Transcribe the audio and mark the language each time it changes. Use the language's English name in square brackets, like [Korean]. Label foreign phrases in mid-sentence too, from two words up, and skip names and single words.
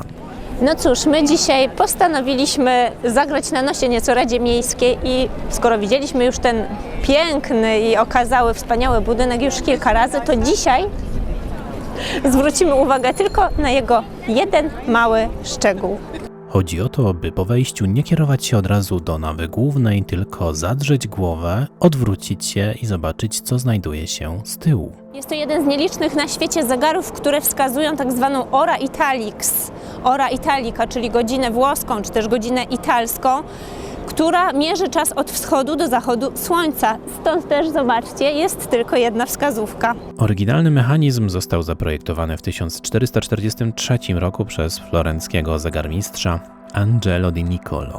[Polish] No cóż, my dzisiaj postanowiliśmy zagrać na nosie nieco Radzie Miejskiej i skoro widzieliśmy już ten piękny i okazały, wspaniały budynek już kilka razy, to dzisiaj zwrócimy uwagę tylko na jego jeden mały szczegół. Chodzi o to, by po wejściu nie kierować się od razu do nawy głównej, tylko zadrzeć głowę, odwrócić się i zobaczyć, co znajduje się z tyłu. Jest to jeden z nielicznych na świecie zegarów, które wskazują tak zwaną [Italian] ora italix, ora italica, [Polish] czyli godzinę włoską, czy też godzinę italską, która mierzy czas od wschodu do zachodu słońca. Stąd też, zobaczcie, jest tylko jedna wskazówka. Oryginalny mechanizm został zaprojektowany w 1443 roku przez florenckiego zegarmistrza Angelo di Niccolo.